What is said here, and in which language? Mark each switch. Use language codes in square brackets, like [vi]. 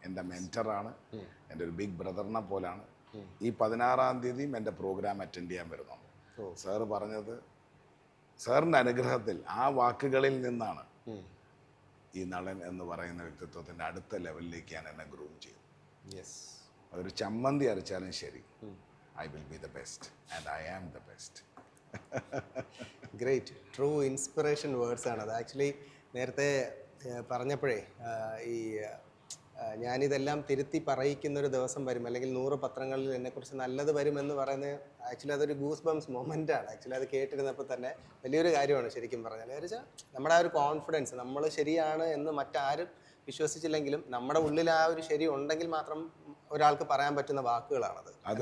[ml] എൻ്റെ മെൻറ്ററാണ്, എൻ്റെ ഒരു ബിഗ് ബ്രദറിനെ പോലാണ്. ഈ 16-ാം തീയതിയും എൻ്റെ പ്രോഗ്രാം അറ്റൻഡ് ചെയ്യാൻ വരുന്നുണ്ട്. സാറ് പറഞ്ഞത് സാറിൻ്റെ അനുഗ്രഹത്തിൽ ആ വാക്കുകളിൽ നിന്നാണ് ഈ നളൻ എന്ന് പറയുന്ന വ്യക്തിത്വത്തിൻ്റെ അടുത്ത ലെവലിലേക്ക് ഞാൻ എന്നെ ഗ്രൂം ചെയ്തു. അതൊരു ചമ്മന്തി അരച്ചാലും ശരി, [en] I will be the best [ml] and I am the best. Great, true inspiration words ആണ് അത്. ആക്ച്വലി നേരത്തെ പറഞ്ഞപ്പോഴേ ഈ ഞാനിതെല്ലാം തിരുത്തി പറയിക്കുന്നൊരു ദിവസം വരും, അല്ലെങ്കിൽ 100 പത്രങ്ങളിൽ എന്നെക്കുറിച്ച് നല്ലത് വരുമെന്ന് പറയുന്നത് ആക്ച്വലി അതൊരു ഗൂസ് ബംസ് മൊമെൻ്റ് ആണ്. ആക്ച്വലി അത് കേട്ടിരുന്നപ്പോൾ തന്നെ വലിയൊരു കാര്യമാണ് ശരിക്കും പറഞ്ഞാൽ. എന്ന് വെച്ചാൽ നമ്മുടെ ആ ഒരു കോൺഫിഡൻസ്, നമ്മൾ ശരിയാണ് എന്ന് മറ്റാരും വിശ്വസിച്ചില്ലെങ്കിലും നമ്മുടെ ഉള്ളിൽ ആ ഒരു ശരി ഉണ്ടെങ്കിൽ മാത്രം ഒരാൾക്ക് പറയാൻ പറ്റുന്ന വാക്കുകളാണത്.